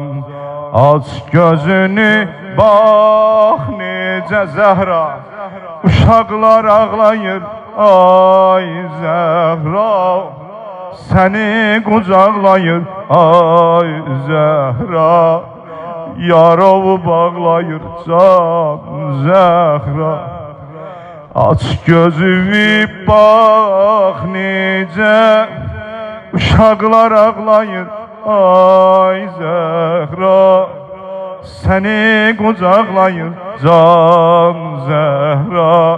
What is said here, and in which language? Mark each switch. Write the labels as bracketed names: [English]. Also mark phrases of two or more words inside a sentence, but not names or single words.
[Turkish] Aç gözünü bak nice Zehra, uşaklar ağlayır ay Zehra, seni kucaklayır ay Zehra. [Azerbaijani] Yarovu bağlayır can Zəhra. Aç gözünü bax necə uşaqlar ağlayır ay Zəhra. Səni qucaqlayır can Zəhra.